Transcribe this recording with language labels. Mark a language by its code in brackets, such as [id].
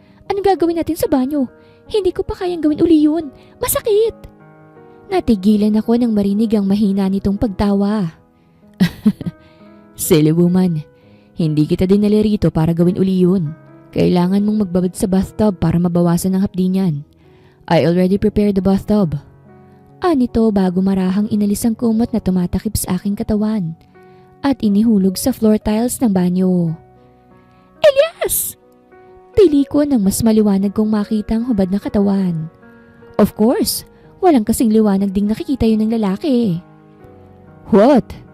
[tl] Anong gagawin natin sa banyo? Hindi ko pa kayang gawin uli yun. Masakit! Natigilan ako nang marinig ang mahina nitong pagtawa. [en] Silly woman, [tl] hindi kita dinala rito para gawin uli yun. Kailangan mong magbabad sa bathtub para mabawasan ang hapdi niyan. [en] I already prepared the bathtub. [tl] Anito bago marahang inalis ang kumot na tumatakip sa aking katawan at inihulog sa floor tiles ng banyo. Elias! Pili ko nang mas maliwanag kong makita ang hubad na katawan. [en] Of course, [tl] walang kasing liwanag ding nakikita yun ng lalaki. [en] What?